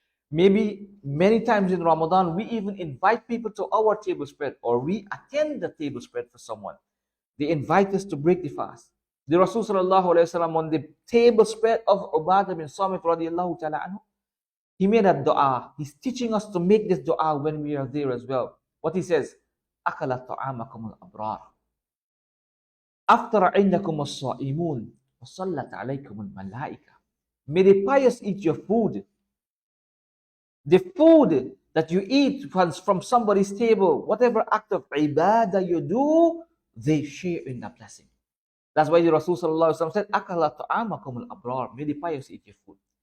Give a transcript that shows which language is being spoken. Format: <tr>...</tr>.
<en>Maybe many times in Ramadan, we even invite people to our table spread, or we attend the table spread for someone. They invite us to break the fast. The Rasul sallallahu alayhi wasallam on the table spread of Ubadah bin Samit radiallahu ta'ala anhu, he made a dua. He's teaching us to make this dua when we are there as well. What he says,</en> <ar>أَكَلَ طَعَامَكُمُ الْأَبْرَارِ أَفْطَرَ عِنْدَكُمُ الصَّائِمُونَ وَصَلَّتْ عَلَيْكُمُ الْمَلَائِكَةُ.</ar> <en>May the pious eat your food. The food that you eat from somebody's table, whatever act of ibadah you do, they share in the blessing. That's why the Rasul sallallahu alaihi wasallam said,</en> <ar>"Akala ta'amakum al-abrar."</ar> <en>May the pious eat your food.</en>